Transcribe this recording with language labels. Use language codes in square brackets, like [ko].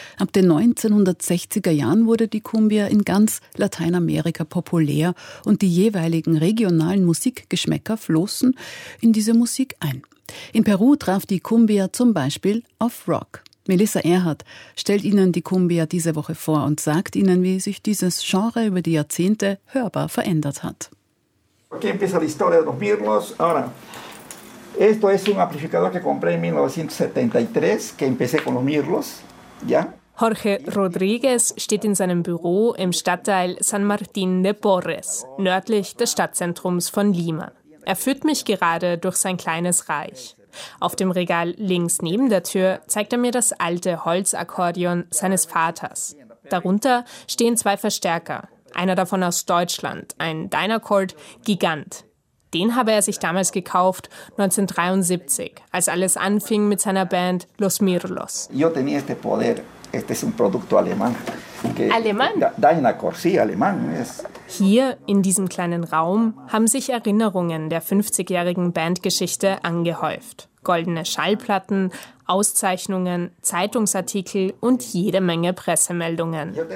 [de] Ab den 1960er Jahren wurde die Cumbia in ganz Lateinamerika populär und die jeweiligen regionalen Musikgeschmäcker flossen in diese Musik ein. In Peru traf die Cumbia zum Beispiel auf Rock. Melissa Erhardt stellt Ihnen die Cumbia diese Woche vor und sagt Ihnen, wie sich dieses Genre über die Jahrzehnte hörbar verändert hat. [es] Aquí empieza la historia de los birlos. Ahora, esto es un amplificador que compré en 1973, que empecé con los birlos, ¿ya? [de] Jorge Rodriguez steht in seinem Büro im Stadtteil San Martín de Porres, nördlich des Stadtzentrums von Lima. Er führt mich gerade durch sein kleines Reich. Auf dem Regal links neben der Tür zeigt er mir das alte Holzakkordeon seines Vaters. Darunter stehen zwei Verstärker. Einer davon aus Deutschland, ein Dynacord Gigant. Den habe er sich damals gekauft, 1973, als alles anfing mit seiner Band Los Mirlos. [es] Yo tenía este poder, este es un producto alemán. Alemán? Dynacord, sí, alemán. [de] Hier, in diesem kleinen Raum, haben sich Erinnerungen der 50-jährigen Bandgeschichte angehäuft. Goldene Schallplatten, Auszeichnungen, Zeitungsartikel und jede Menge Pressemeldungen.